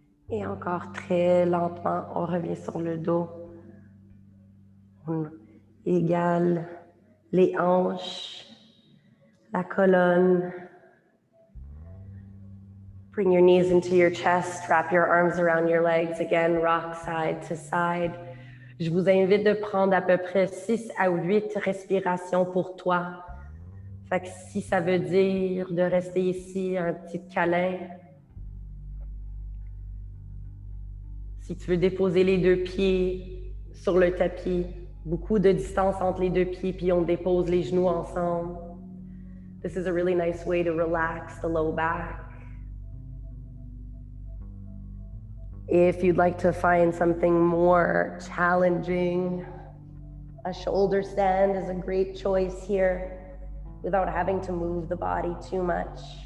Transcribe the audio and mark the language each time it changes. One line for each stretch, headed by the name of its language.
French: Et encore très lentement, on revient sur le dos. On égale les hanches, la colonne.
English: Bring your knees into your chest, wrap your arms around your legs. Again, rock side to side.
French: Je vous invite de prendre à peu près 6 à 8 respirations pour toi. Fait que si ça veut dire de rester ici, un petit câlin, si tu veux déposer les deux pieds sur le tapis, beaucoup de distance entre les deux pieds, puis on dépose les genoux ensemble.
English: This is a really nice way to relax the low back. If you'd like to find something more challenging, a shoulder stand is a great choice here without having to move the body too much.